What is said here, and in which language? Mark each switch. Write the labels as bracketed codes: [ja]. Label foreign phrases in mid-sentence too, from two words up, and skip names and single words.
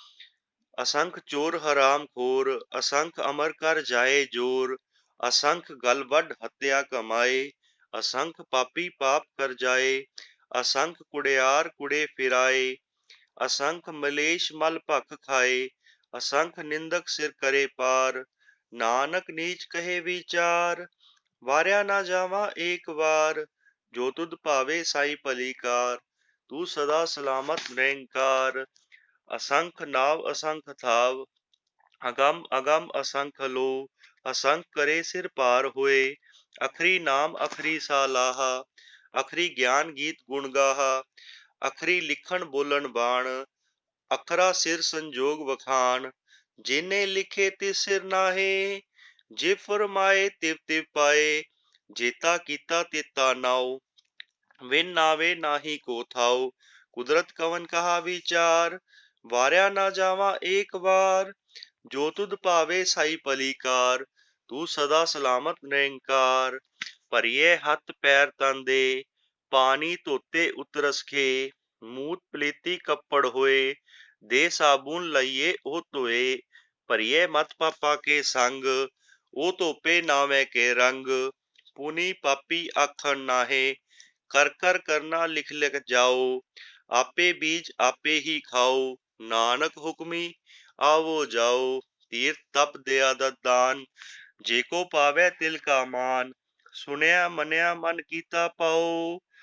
[pa] ਅਸੰਖ ਚੋਰ ਹਰਾਮ ਖੋਰ, ਅਸੰਖ ਅਮਰ ਕਰ ਜਾਏ ਜੋਰ, ਅਸੰਖ ਗਲ ਵੱਢ ਹੱਤਿਆ ਕਮਾਏ, ਅਸੰਖ ਪਾਪੀ ਪਾਪ ਕਰ ਜਾਏ, ਅਸੰਖ ਕੁੜਿਆਰ ਕੁੜੇ ਫਿਰਾਏ, ਅਸੰਖ ਮਲੇਸ਼ ਮਲ ਭਖ ਖਾਏ, ਅਸੰਖ ਨਿੰਦਕ ਸਿਰ ਕਰੇ ਪਾਰ, ਨਾਨਕ ਨੀਚ ਕਹੇ ਵਿਚਾਰ, ਵਾਰਿਆ ਨਾ ਜਾਵਾਂ ਏਕ ਵਾਰ, ਜੋ ਤੁਧ ਭਾਵੇ ਸਾਈ ਭਲੀ ਕਾਰ, ਤੂੰ ਸਦਾ ਸਲਾਮਤ ਨਿਰੰਕਾਰ, [hi] असंख नाव असंख थाव, अगम अगम असंख लो, असंख करे सिर पार होए, अखरी नाम अखरी सालाहा, अखरी ज्ञान गीत गुण गाहा, अखरी लिखण बोलन बाण, अखरा सिर संजोग वखान, जिने लिखे तिस सिर नाहे, जे फरमाए तिव तिव पाए, जेता कीता तेता नाउ, विन नावे नाही को थाउ, कुदरत कवन कहा विचार, [pa] ਵਾਰਿਆ ਨਾ ਜਾਵਾਂ ਏਕ ਵਾਰ, ਜੋ ਤੁਧ ਭਾਵੇ ਸਾਈ ਭਲੀ ਕਾਰ, ਤੂੰ ਸਦਾ ਸਲਾਮਤ ਨਿਰੰਕਾਰ, ਭਰੀਏ ਹੱਥ ਪੈਰ ਤਨ ਦੇ, ਪਾਣੀ ਧੋਤੇ ਉਤਰਸ ਖੇ, ਮੂਤ ਪਲੀਤੀ ਕੱਪੜ ਹੋਏ, ਦੇ ਸਾਬੂਨ ਲਈਏ ਉਹ ਧੋਏ, ਭਰੀਏ ਮਤ ਪਾਪਾ ਕੇ ਸੰਗ, ਉਹ ਧੋਪੇ ਨਾਵੇਂ ਕੇ ਰੰਗ, ਪੁਨੀ ਪਾਪੀ ਆਖਣ ਨਾਹੇ, ਕਰ ਕਰ ਕਰਨਾ ਲਿਖ ਲਿਖ ਜਾਓ, ਆਪੇ ਬੀਜ ਆਪੇ ਹੀ ਖਾਓ, ਨਾਨਕ ਹੁਕਮੀ ਆਵੋ ਜਾਓ, ਤੀਰਥ ਤਪ ਦਇਆ ਦਾਨ, ਜੇ ਕੋ ਪਾਵੈ ਤਿਲ ਕਾ ਮਾਨ, ਸੁਣਿਆ ਮੰਨਿਆ ਮਨ ਕੀਤਾ ਪਾਓ,